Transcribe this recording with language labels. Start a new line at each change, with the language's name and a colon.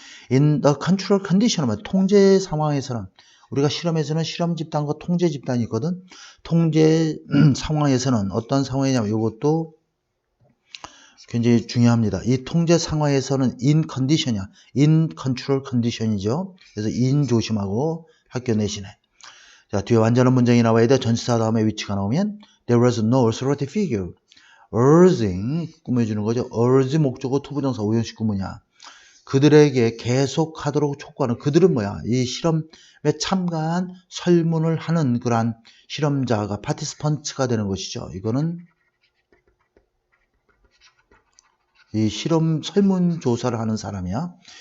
English: In the control condition,
Korean: 통제 상황에서는, 우리가 실험에서는 실험 집단과 통제 집단이 있거든. 통제 상황에서는 어떤 상황이냐면, 이것도 굉장히 중요합니다. 이 통제 상황에서는 in condition이야.
English: in control condition이죠.
Korean: 그래서 in 조심하고 학교 내신에. 자, 뒤에 완전한 문장이 나와야 돼. 전치사 다음에 위치가 나오면
English: there was no authority figure.
Korean: urging, 꾸며주는 거죠. urge 목적어 투부정사 오형식 구문이야. 그들에게 계속하도록 촉구하는, 그들은 뭐야? 이 실험에 참가한 설문을 하는 그러한 실험자가 파티스펀트가 되는 것이죠. 이거는 이 실험 설문조사를 하는 사람이야.